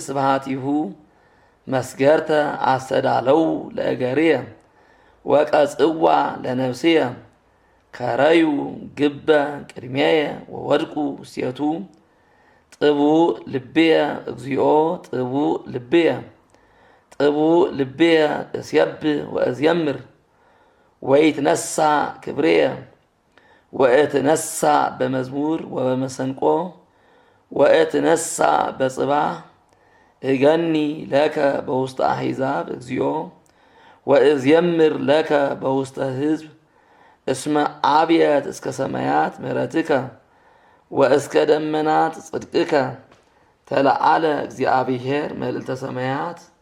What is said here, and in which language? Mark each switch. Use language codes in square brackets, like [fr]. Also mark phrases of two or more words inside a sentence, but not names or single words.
[gez] ስብሐቲሁ መስገርተ አስተዳለው ለእገርየ ወቀጽዋ ለነፍስየ ከረዩ ግበ ቅድሜየ ወወድቁ ውስቴቱ ጥቡእ ልብየ እግዚኦ ጥቡእ ልብየ ጥቡእ ልብየ እስየብህ ወእዝየምር ወይትነሣ ክብርየ ወእትነሣ በመዝሙር ወበመሰንቆ ወእትነሣ በጽባሕ እገኒ ለከ በውስተ አሕዛብ እግዚኦ ወእዝየምር ለከ በውስተ ሕዝብ እስመ አብየት እስከ ሰማያት ምሕረትከ ወእስከ ደመናት ጽድቅከ ተለዓለ እግዚአብሔር መልዕልተ ሰማያት